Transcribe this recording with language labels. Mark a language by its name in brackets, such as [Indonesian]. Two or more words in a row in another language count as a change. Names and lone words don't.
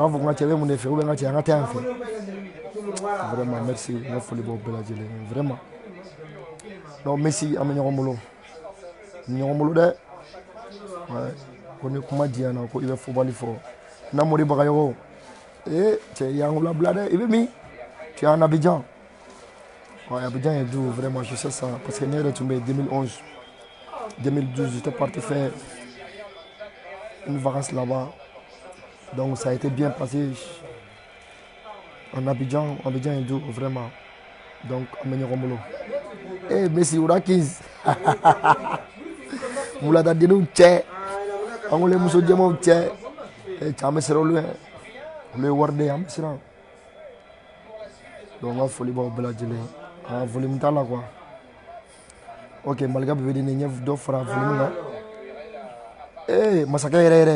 [Bambara] a fɔ ko n ka cɛ bɛ mun de fɛ ou bien n ka cɛ an ka taa yan fɛ [French] vraiment merci [Bambara] n ka foli b'aw bɛɛ lajɛlen [French] vraiment non [Bambara] Messi an bɛ ɲɔgɔn bolo dɛ ouais ko ni kuma diyana ko i bɛ fɔbali fɔ Namori Bagayogo cɛ y'an labila dɛ i bɛ min [French] tu es en Abidjan ouais Abidjan est doux vraiment je sais ça parce que [Bambara] ne yɛrɛ tun bɛ 2011 2012 [French] j'étais parti faire une vacance là-bas donc ça a été bien passé en Abidjan est doux vraiment donc [Bambara] an bɛ ɲɔgɔn bolo Messi ura 15 wuladadenniw cɛ an wele muso jɛmaw cɛ an bɛ siran olu ɲɛ olu ye wari de ye an bɛ siran donc n ka foli b'aw bɛɛ lajɛlen volume t'a la quoi ok Malika Bebedeni n ye dɔ fara volume kan masakɛ yɛrɛ